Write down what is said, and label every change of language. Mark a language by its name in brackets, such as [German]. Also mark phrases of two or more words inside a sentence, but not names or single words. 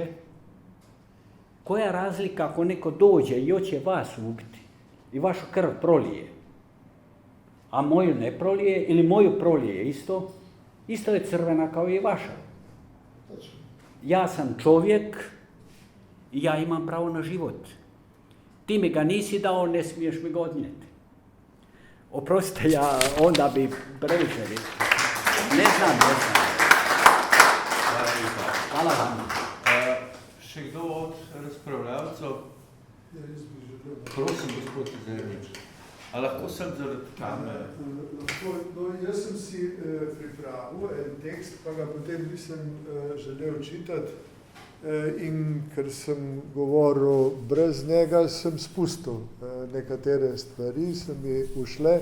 [Croatian] Koja je razlika ako neko dođe i hoće vas ubiti i vašu krv prolije, a moju ne prolije, ili moju prolije isto, isto je crvena kao i vaša. Ja sam čovjek i ja imam pravo na život. Ti mi ga nisi dao, ne smiješ mi ga odnijeti. Oprostite, ja onda bi previše. Ne znam. Hvala vam. [Slovenian] Še kdo od razpravljavcev? Prosim, gospod Zernič. A lahko sem zaradi kamere? Jaz sem si pripravil en tekst, pa ga potem nisem želel čitati, in ker sem govoril brez njega, sem spustil nekatere stvari, so mi ušle.